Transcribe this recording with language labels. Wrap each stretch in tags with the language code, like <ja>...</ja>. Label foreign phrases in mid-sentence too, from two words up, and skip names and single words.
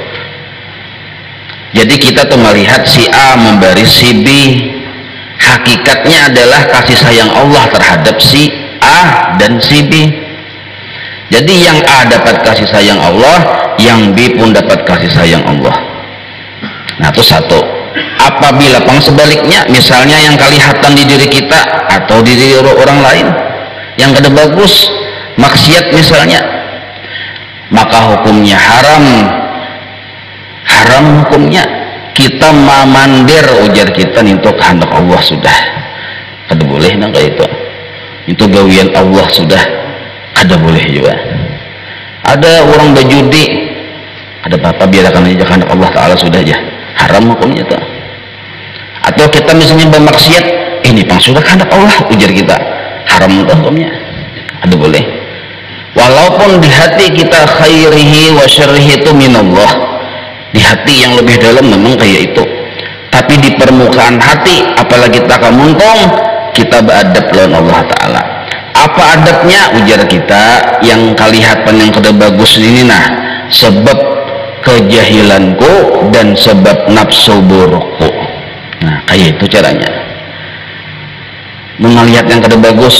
<id>Jadi kita tuh melihat si A memberi si B, hakikatnya adalah kasih sayang Allah terhadap si A dan si B. Jadi yang A dapat kasih sayang Allah, yang B pun dapat kasih sayang Allah. Nah itu satu. Apabila sebaliknya, misalnya yang kelihatan di diri kita atau di diri orang lain yang kada bagus, maksiat misalnya, maka hukumnya haram.</id> <bjn>Haram hukumnya, kita mamandir ujar kita untuk kehendak Allah sudah kada boleh nang kayak itu gawian Allah sudah kada boleh juga.</bjn> <id>Ada orang berjudi, ada apa-apa biarkan aja kehendak Allah Ta'ala sudah aja, haram hukumnya tuh.</id> <bjn>Atau kita misalnya bermaksiat, ini pang sudah kehendak Allah ujar kita, haram tuh hukumnya, ada boleh.</bjn> <id>Walaupun di hati kita</id> <ar>خيره وشره</ar> <id>itu minallah, di hati yang lebih dalam memang kayak itu, tapi di permukaan hati apalagi kita kamuntung, kita beradab lawan Allah Ta'ala.</id> <bjn>Apa adabnya ujar kita?</bjn> <id>Yang kelihatan yang kada bagus ini, nah sebab kejahilanku dan sebab nafsu burukku. Nah kayak itu caranya melihat yang kada bagus.</id>